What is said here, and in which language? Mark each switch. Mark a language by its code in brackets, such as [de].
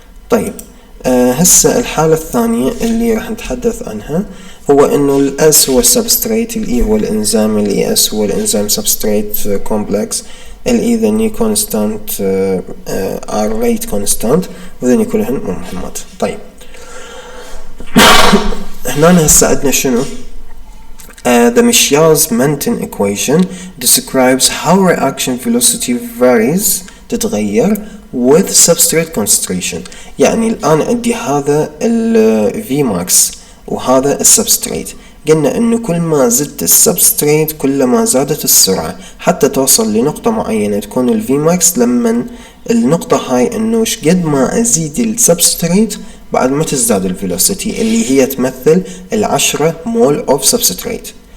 [ar] طيب هسه الحالة الثانية اللي راح نتحدث عنها هو انه الاس هو السبستريت، الاي هو الانزيم، الاي اس هو الانزيم سبستريت كومبلكس، الاي ذني كونستانت ار ريت كونستانت، وذني كلهن مهمات. طيب هنا هسه عندنا شنو؟ [en] The Michaelis-Menten equation describes how reaction velocity varies [ar] تتغير [en] with substrate concentration. [ar] يعني الآن عندي هذا ال Vmax وهذا السبستريت، قلنا انه كل ما زدت السبستريت كل ما زادت السرعة حتى توصل لنقطة معينة تكون ال Vmax، لما النقطة هاي انه شقد ما ازيد السبستريت بعد ما تزداد الفيلوسيتي اللي هي تمثل 10 مول اوف سبستريت.